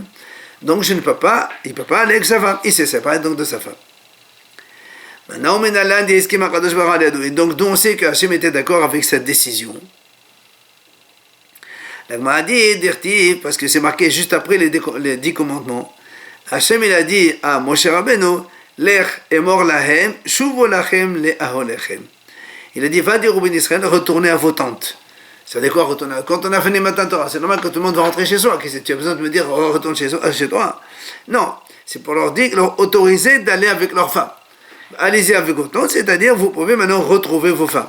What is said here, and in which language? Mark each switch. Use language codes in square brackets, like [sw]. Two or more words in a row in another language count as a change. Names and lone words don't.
[fr] Donc il ne peut pas aller avec sa femme. Il s'est séparé donc de sa femme. Maintenant, et donc, d'où on sait que Hachem était d'accord avec cette décision. La Gemara a dit, parce que c'est marqué juste après les 10 commandements, Hachem il a dit à Moshe Rabbeinu, [he] לך אמור להם שובו לכם לאהליכם. [fr] Il a dit, va dire au Béni Israël, retournez à vos tentes. Ça veut dire quoi retourner? Quand on a fini matin Torah, c'est normal que tout le monde va rentrer chez soi. Tu as besoin de me dire oh, retourne chez toi? Non, c'est pour leur dire, leur autoriser d'aller avec leurs femmes. Allez-y avec autant, c'est-à-dire vous pouvez maintenant retrouver vos femmes.